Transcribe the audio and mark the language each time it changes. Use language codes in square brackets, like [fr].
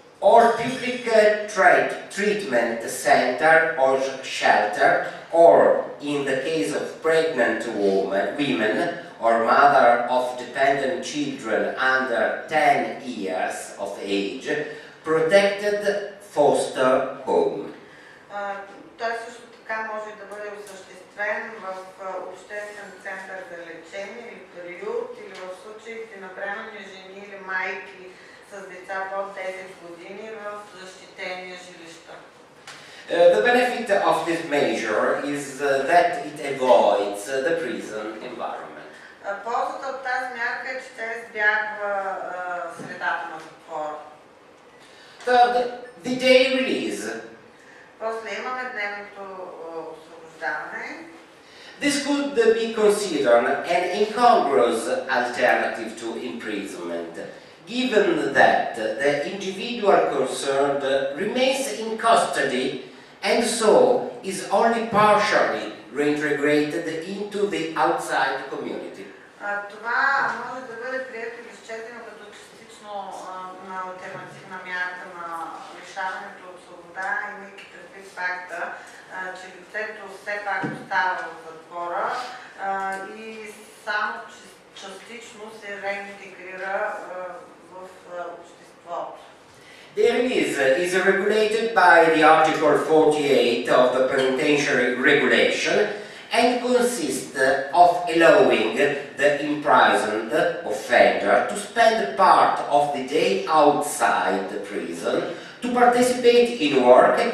[en] Or public treatment center or shelter, or in the case of pregnant women or mother of dependent children under 10 years of age, protected foster home. [bg] Той също така може да бъде осъществен в обществен център за лечение или приют, или в случаите на бременни жени или майки с деца под 10 години в защитени жилища. [en] The benefit of this measure is that it avoids the prison environment. [bg] Ползата от тази мярка е, че тя избягва средата на затвора. [en] Third, the day release. [bg] После имаме дневното освобождаване. [en] This could be considered an incongruous alternative to imprisonment, given that the individual concerned remains in custody and so is only partially reintegrated into the outside community. [bg] Това може да бъде прието или счетено като частично на алтернативна мярка на лишаването от свобода, имайки предвид факта, че лицето все пак остава в затвора и само частично се реинтегрира в обществото. [en] The release is regulated by the Article 48 of the Penitentiary Regulation and consists of allowing the imprisoned offender to spend part of the day outside the prison to participate in work,